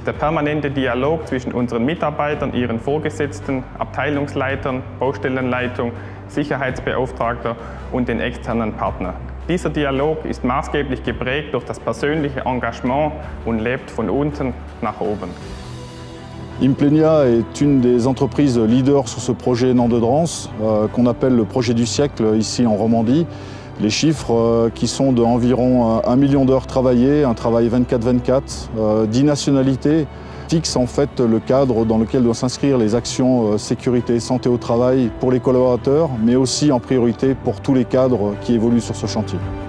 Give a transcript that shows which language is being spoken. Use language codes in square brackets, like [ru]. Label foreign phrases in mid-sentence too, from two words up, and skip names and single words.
[de] der permanente Dialog zwischen unseren Mitarbeitern, ihren Vorgesetzten, Abteilungsleitern, Baustellenleitung, Sicherheitsbeauftragter und den externen Partnern. Dieser Dialog ist maßgeblich geprägt durch das persönliche Engagement und lebt von unten nach oben. [fr] Implenia est une des entreprises leaders sur ce projet Non-Détrans, qu'on appelle le projet du siècle ici en Romandie. Les chiffres qui sont d'environ 1 million d'heures travaillées, un travail 24/24, 10 nationalités, fixent en fait le cadre dans lequel doivent s'inscrire les actions sécurité, santé au travail pour les collaborateurs, mais aussi en priorité pour tous les cadres qui évoluent sur ce chantier.